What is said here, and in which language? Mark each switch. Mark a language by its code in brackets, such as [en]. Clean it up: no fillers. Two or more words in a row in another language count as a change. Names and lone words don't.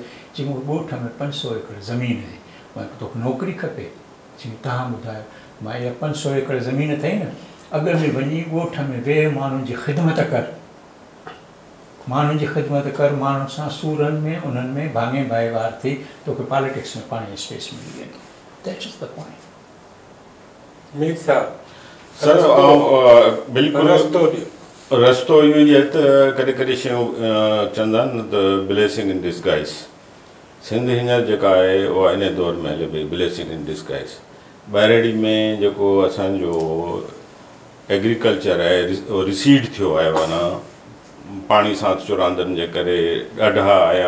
[sd] चई मूंखे ॻोठ में 500 एकड़ ज़मीन आहे, तोखे नौकिरी खपे। चई तव्हां ॿुधायो। मां इहा 500 एकड़ ज़मीन अथई न, अॻ में वञी ॻोठ में वेह, माण्हुनि जी ख़िदमत कर, माण्हुनि सां सूरनि में उन्हनि में भाङे भाईवार थी, तोखे पॉलिटिक्स में पाण स्पेस मिली वेंदो। [en] that is the point. [sd] मीर साहब सर, बिल्कुलु रस्तो इहो ई आहे त कॾहिं कॾहिं शयूं चवंदा आहिनि न त [en] blessing in disguise. [sd] सिंध हींअर जेका आहे उहा इन दौर में हले पई [en] blessing in disguise. [sd] ॿाहिरि में जेको असांजो एग्रीकल्चर आहे उहो रिसीड थियो आहे, माना पाणी सां चुरांदनि जे करे ॾाढा आया।